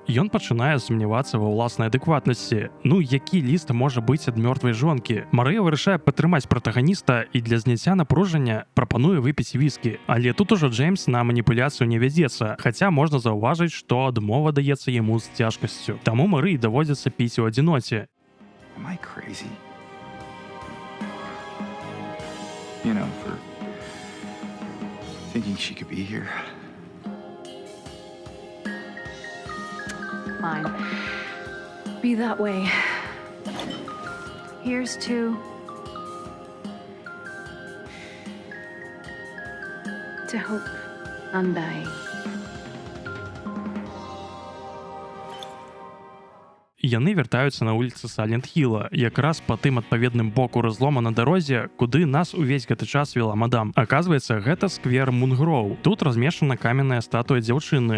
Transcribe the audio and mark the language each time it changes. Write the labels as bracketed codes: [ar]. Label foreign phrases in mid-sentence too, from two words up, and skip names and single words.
[be] Ён пачынае сумнявацца ва ўласнай адэкватнасці. Ну, які ліст можа быць ад мёртвай жонкі? Марыя вырашае падтрымаць протагоніста і для зняцця напружання прапануе выпіць віскі. Але тут ужо Джеймс на маніпуляцыю не вядзецца, хаця можна заўважыць, што адмова даецца яму з цяжкасцю. Таму Марыі даводзіцца піць у адзіноце. [en] Am I crazy? You know, for thinking she could be here. Fine. Be that way. Here's to hope undying. [be] Яны вяртаюцца на вуліцы Салент-Хіла, якраз па тым адпаведным боку разлома на дарозе, куды нас увесь гэты час вела мадам. Аказваецца, гэта сквер Мунгроў. Тут размешчана каменная статуя дзяўчыны.